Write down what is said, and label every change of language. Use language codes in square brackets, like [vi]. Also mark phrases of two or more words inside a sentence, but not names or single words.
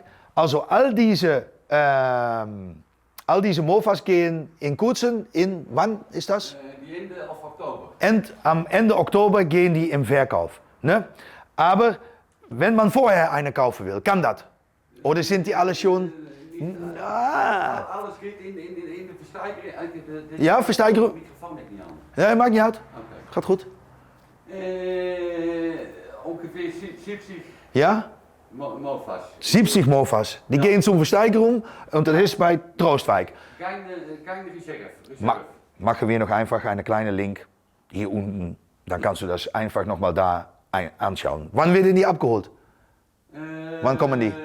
[de] Also all diese Mofas gehen in Kurzen, wann ist das? Die Ende of Oktober. Am Ende Oktober gehen die im Verkauf. Ne? Aber wenn man vorher eine kaufen will, kann das? Oder sind die alle schon... Alles geht in [nl] de verstijgering. Ja, verstijgering. De microfoon net niet aan. Ja, maakt niet uit. Oké. Gaat goed. Ongeveer 70 Ja? Mofas. 70 Mofas. [de] Die gehen zum Versteigerung und das ist bei Troostwijk. Keine Reserve. Machen wir noch einfach einen kleinen Link hier unten. Dann kannst du das einfach nochmal da anschauen. Wann werden die abgeholt? Wann kommen die?